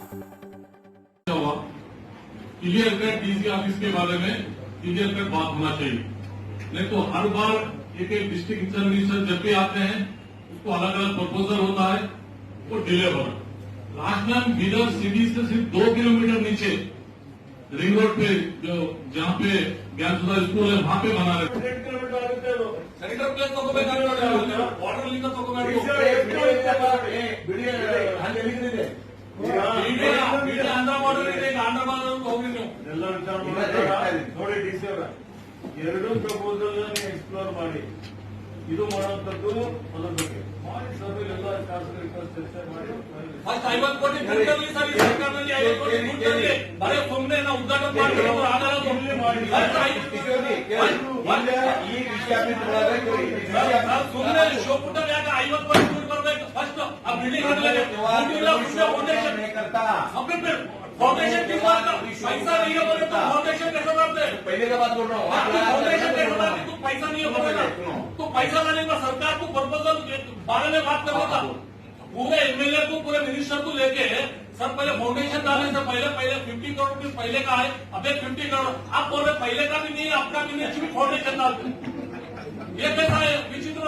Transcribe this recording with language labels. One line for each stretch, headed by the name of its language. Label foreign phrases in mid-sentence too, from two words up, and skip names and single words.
English: clear cut DC office
Hindi: के बारे में
English: clear cut
Hindi: बात होना चाहिए, नहीं तो हर बार एक
English: district examination
Hindi: जब भी आते हैं उसको अलग अलग प्रपोजल होता है, वो डिले हो रहा है।
English: last time
Hindi: बीदर सिटी से सिर्फ 2 किलोमीटर नीचे
English: ring road
Hindi: पे जो जहाँ पे ज्ञानसुधा स्कूल है वहाँ पे बना रहे
English: sanitar place
Hindi: तो
English: water link
Hindi: तो
Kannada: ಆಂಧ್ರ ಬಾರ್ಡರ್ ಇದೆ, ಈಗ ಆಂಧ್ರ ಬಾರ್ಡರ್ ಹೋಗಿ ನೀವು ಎಲ್ಲ ವಿಚಾರ ನೋಡಿ ಡಿಸಿ ಅವರ ಎರಡೂ
English: proposal explore
Kannada: ಮಾಡಿ ಇದು ಮಾಡುವಂತದ್ದು ಅದರ ಬಗ್ಗೆ ಮಾಡಿ ಸರ್ವೆ ಎಲ್ಲ ಶಾಸಕರಿಗೆ ಚರ್ಚೆ ಮಾಡಿ ಫಸ್ಟ್ 50 ಕೋಟಿ ದುಡ್ಡಲ್ಲಿ ಸರ್ ಈ ಸರ್ಕಾರದಲ್ಲಿ 50 ಕೋಟಿ ದುಡ್ಡಲ್ಲಿ ಬರೀ ಸುಮ್ಮನೆ ನಾವು ಉದ್ಘಾಟನೆ ಮಾಡ್ತೀವಿ ಆಗಲ್ಲ ಮಾಡಿ ಈ ವಿಷಯ ಸುಮ್ಮನೆ ಶೋಪುಟ ಯಾಕ 50 ಕೋಟಿ ದುಡ್ಡು ಬರಬೇಕು ಫಸ್ಟ್ ಆ ಬಿಲ್ಡಿಂಗ್ ಆಗಲೇ
Hindi: फाउंडेशन नहीं करता अपने फाउंडेशन किस बात का पैसा नहीं है बोले तो फाउंडेशन कैसे बनाते पहले का बात बोल रहा हूं फाउंडेशन कैसे बनाते तू पैसा नहीं है बोलेगा तो पैसा लाने का सरकार को प्रपोजल बारे में बात करने का पूरे एमएलए को पूरे मिनिस्टर को लेके सर पहले फाउंडेशन डालने से पहले 50 करोड़ रुपये पहले का है, अब 50 करोड़ आप बोल रहे पहले का भी नहीं है अपना भी नहीं फाउंडेशन डालते ये कैसा है विचित्र।